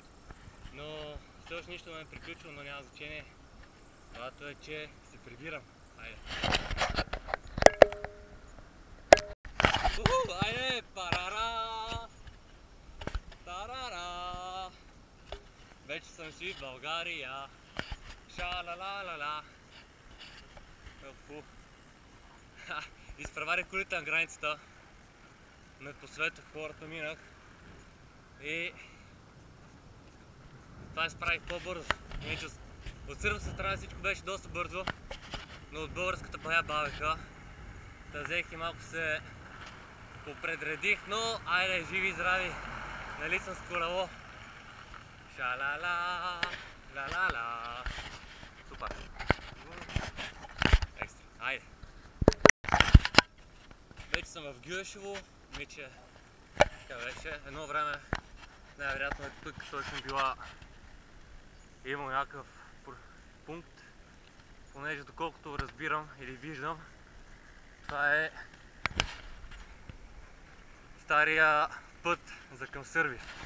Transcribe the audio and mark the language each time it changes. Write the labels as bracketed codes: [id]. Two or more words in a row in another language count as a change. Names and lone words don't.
[bg] Но все още нищо не е приключило, но няма значение. Важното е, че се прибирам. Айде! Айде! Парара! Тарара! Вече съм си в България. Ша-ла-ла-ла-ла! Изпреварих колите на границата. Ме посветох, хората минах. И това се справих по-бързо. От сърбска страна всичко беше доста бързо, но от българската бая бавеха. Та взех и малко се попредредих, но айде, живи и здрави! Нали съм с колело? Ша-ла-ла, ла-ла-ла. Супер! Екстра, айде! Вече съм в Гюешево, миче, така беше. Едно време, най-вероятно е тук точно била имал някакъв пункт, понеже доколкото разбирам или виждам, това е стария път за към Сърбия.